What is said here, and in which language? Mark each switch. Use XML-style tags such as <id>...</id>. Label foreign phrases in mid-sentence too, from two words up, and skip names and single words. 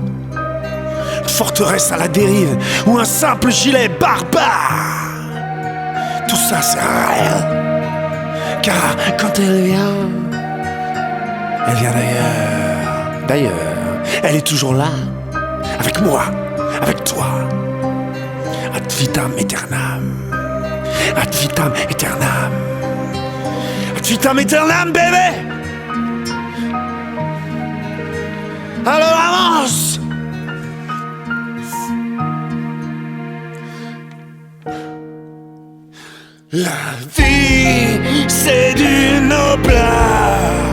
<fr>Une forteresse à la dérive ou un simple gilet barbare. Tout ça c'est rien. Car quand elle vient d'ailleurs. D'ailleurs, Elle est toujours là, avec moi, avec toi.</fr> <la>Ad vitam aeternam. Ad vitam aeternam. Ad vitam aeternam,</la> <fr>bébé. Alors avance. La vie, c'est du noble art.</fr>